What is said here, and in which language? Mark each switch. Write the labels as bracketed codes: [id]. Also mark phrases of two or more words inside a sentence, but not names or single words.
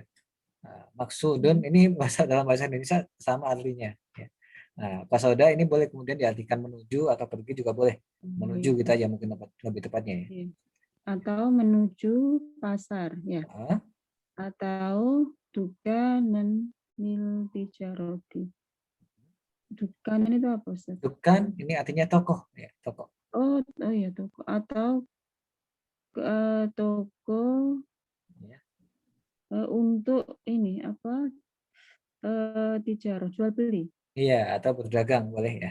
[id] Nah, maksudun ini dalam bahasa Indonesia sama artinya. Ya. Nah, kosoda ini boleh kemudian diartikan menuju atau pergi juga boleh. Menuju kita aja mungkin lebih tepatnya ya. Atau menuju pasar ya. [ar] أو دكانا للتجارة. [id] Dukanan itu apa, Ustaz? Dukan ini artinya toko ya, toko. Oh ya, toko. Atau toko untuk ini apa? Tijarah, jual beli. Iya, atau berdagang boleh ya.